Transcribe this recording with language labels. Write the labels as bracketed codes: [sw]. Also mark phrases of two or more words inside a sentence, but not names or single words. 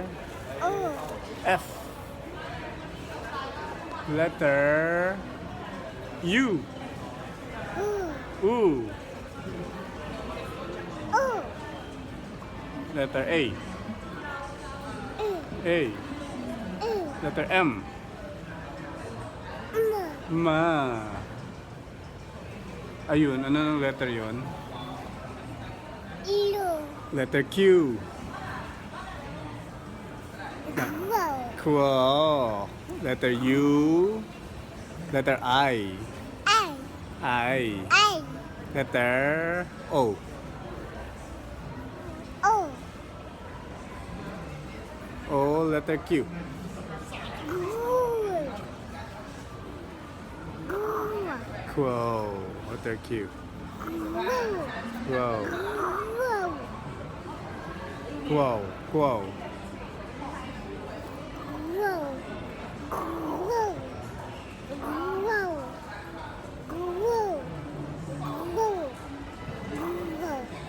[en] O. F. Letter U. U. O. Letter A. A. Letter M. Ma. [tl] Ayun, ano ng letter yon? Ilo. [en] Letter Q. Wow. Cool. Letter U. Letter I. I. I. I. Letter O. O. O. Letter Q. Good. Good. Cool. Letter Q. Good. Wow. Wow. Wow. Wow. Wow. Wow. Wow. Wow. Wow. Wow.